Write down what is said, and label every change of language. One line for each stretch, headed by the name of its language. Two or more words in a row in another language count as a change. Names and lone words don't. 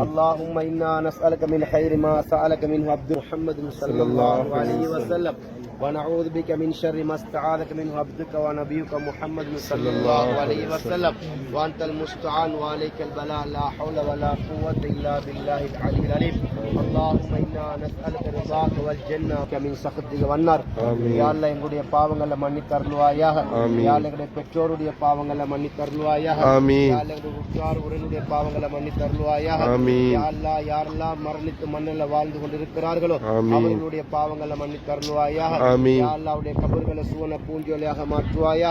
Arabic: اللهم إنا نسألك من خير ما سألك منه عبد محمد صلى الله عليه وسلم ونعوذ بك من شر ما استعاذك منه عبدك ونبيك محمد صلى الله عليه وسلم وأنت المستعان وعليك البلاء لا حول ولا قوة إلا بالله العلي العليم. اللهم إنا نسألك رضاك والجنة من سخطك والنار. يا الله
Tamil: எங்களுடைய பாவங்களை மன்னித்து அருள்வாயாக.
Arabic: يا الله
Tamil: எங்களுடைய பெற்றோருடைய பாவங்களை மன்னித்து அருள்வாயாக.
Arabic: يا الله
Tamil: எங்களுடைய உற்றார் உறவினருடைய பாவங்களை மன்னித்து அருள்வாயாக.
Arabic: يا الله
Tamil: யாரெல்லாம் மரணித்து மண்ணில் வாழ்ந்து கொண்டிருக்கிறார்களோ அவர்களுடைய பாவங்களை மன்னித்து அருள்வாயாக.
Arabic: يا الله
Tamil: அவருடைய கபர்களை சுவன பூஞ்சோலையாக மாற்றுவாயாக.